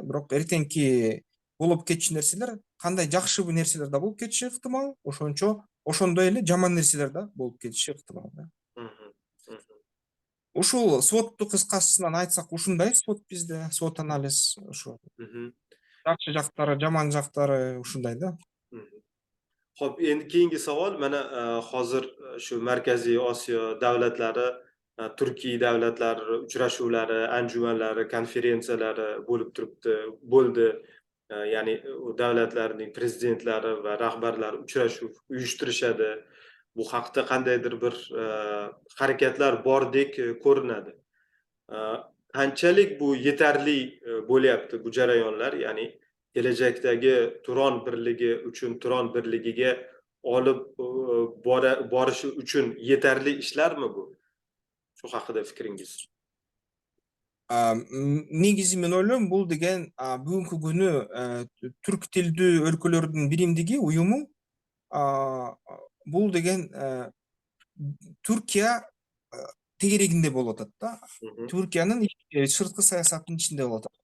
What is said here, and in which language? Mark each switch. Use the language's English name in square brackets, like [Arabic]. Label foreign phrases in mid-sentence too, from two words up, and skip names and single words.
[Kyrgyz] Бирок эртеңки болуп кетчү нерселер, кандай жакшы нерселер да болуп кетиши ыктымал, ошондой эле жаман нерселер да болуп кетиши ыктымал да. Ушул свотту кыскасынан айтсак, ушундай свот бизде, свот анализ ошо. Жакшы жактары, жаман жактары ушундай да. [Uzbek] Xo'p, endi keyingi savol, mana hozir shu Markaziy Osiyo davlatlari, Turkiy davlatlari uchrashuvlari, anjumanlari, konferensiyalari bo'lib turibdi, bo'ldi. Ya'ni u davlatlarning prezidentlari va rahbarlari uchrashuv uyushtirishadi. Bu haqda qandaydir bir harakatlar bordek ko'rinadi. Qanchalik bu yetarli bo'lyapti bu jarayonlar, ya'ni kelajakdagi Turon birligi uchun, Turon birligiga olib borishi uchun yetarli ishlarmi bu? Shu haqida fikringiz? [Kyrgyz] Негизи мен ойлойм, бул деген бүгүнкү күнү түрк тилдүү өлкөлөрдүн биримдиги, уюму, бул деген Түркия тегерегинде болуп атат да. Түркиянын сырткы саясатынын ичинде болуп атат.